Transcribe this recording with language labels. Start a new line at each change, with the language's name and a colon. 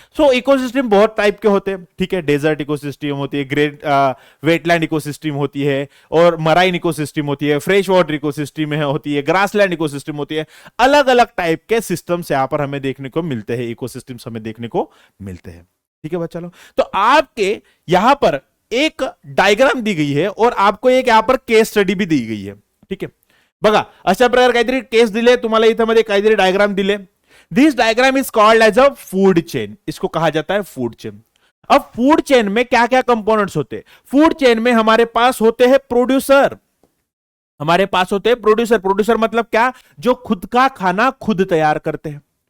Hindi: सो ecosystem बहुत type के होते हैं, ठीक है। डेजर्ट इकोसिस्टम होती है, ग्रेट वेटलैंड इकोसिस्टम होती है, और मराइन इकोसिस्टम होती है, फ्रेश वाटर इकोसिस्टम होती है, ग्रासलैंड इकोसिस्टम होती है। अलग अलग टाइप के सिस्टम्स यहां पर हमें देखने को मिलते हैं, इकोसिस्टम्स हमें देखने को मिलते हैं, ठीक है बच्चा लोग। तो आपके यहां पर एक डायग्राम दी गई है और आपको एक यहां पर केस स्टडी भी दी गई है, ठीक है।
Marathi: बघा अशा प्रकार काहीतरी केस दिले तुम्हाला, इथं मध्ये काहीतरी डायग्राम दिले।
English: this diagram is called as a food chain,
Hindi: इसको कहा जाता है फूड चेन। अब फूड चेन में क्या क्या कंपोनेंट्स होते हैं, फूड चेन में हमारे पास होते हैं प्रोड्यूसर, हमारे पास होते हैं प्रोड्यूसर। प्रोड्यूसर मतलब क्या, जो खुद का खाना खुद तैयार करते हैं।